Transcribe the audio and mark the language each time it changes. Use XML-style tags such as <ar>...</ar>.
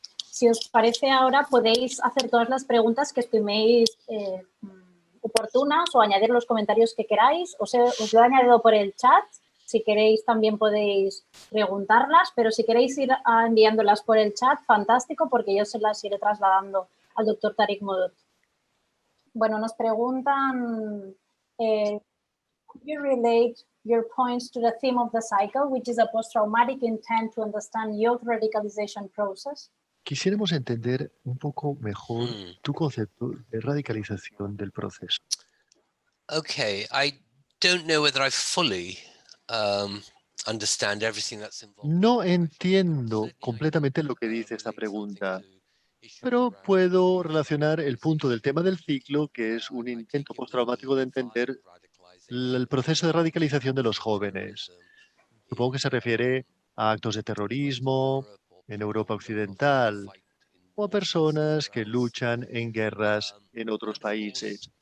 <es>Si os parece, ahora podéis hacer todas las preguntas que estiméis oportunas o añadir los comentarios que queráis. Os lo he añadido por el chat. Si queréis, también podéis preguntarlas, pero si queréis ir enviándolas por el chat, fantástico, porque yo se las iré trasladando al doctor Tariq Moudud. Bueno, nos preguntan,</es> <en>could you relate your points to the theme of the cycle, which is a post-traumatic intent to understand youth radicalization process?</en> <es>Quisiéramos entender un poco mejor tu concepto de radicalización del proceso.</es> <en>Okay, I don't know whether I fully understand everything that's involved.</en> <es>No entiendo completamente lo que dice esta pregunta, pero puedo relacionar el punto del tema del ciclo, que es un intento postraumático de entender el proceso de radicalización de los jóvenes. Supongo que se refiere a actos de terrorismo en Europa Occidental o a personas que luchan en guerras en otros países.</es>